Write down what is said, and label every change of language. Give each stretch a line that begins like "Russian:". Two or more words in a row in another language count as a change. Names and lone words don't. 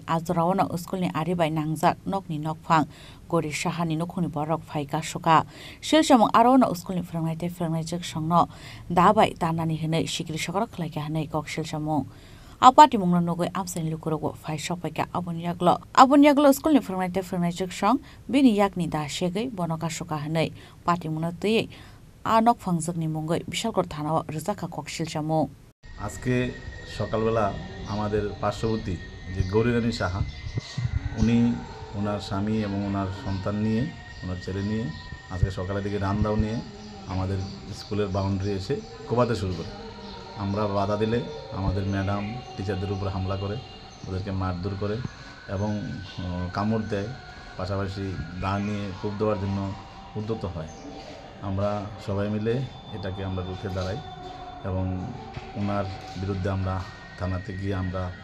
Kok Borok: ajoraono schoolni ari bai nangjak nokni nokphang gori sahani nokhoni borok phaika suka silchamung arono schoolni phirngnai tei phirngnai jok songno dabai tanani hinai sikri sakara khlaika hanai kok silchamung apati mungno nogoi amsani lukurogo phai sopaika abonyaglo schoolni phirngnai tei phirngnai jok song bini yakni da segai bonoka suka hanai pati mungno tei আনক ফাংজকনি মঙ্গই বিশালগড় থানাও রুজাকা কক্সিলচামু
Bangla: আজকে সকালবেলা আমাদের পার্শ্ববর্তী যে গৌরীরানী সাহা উনি ওনার স্বামী এবং ওনার সন্তান নিয়ে ওনার ছেলে নিয়ে আজকে সকালের দিকে রান্দাও নিয়ে আমাদের স্কুলের বাউন্ডারি এসে কোপাতে শুরু করে আমরা বাধা দিলে আমাদের ম্যাডাম টিচারদের উপর হামলা করে ওদেরকে মারধর করে এবং কামড় দেয় পাশাপাশি দা নিয়ে কোপ দেওয়ার জন্য উদ্যত হয় আমরা সবাই মিলে এটাকে আমরা রুখে দাঁড়াই এবং ওনার বিরুদ্ধে আমরা থানাতে গিয়ে আমরা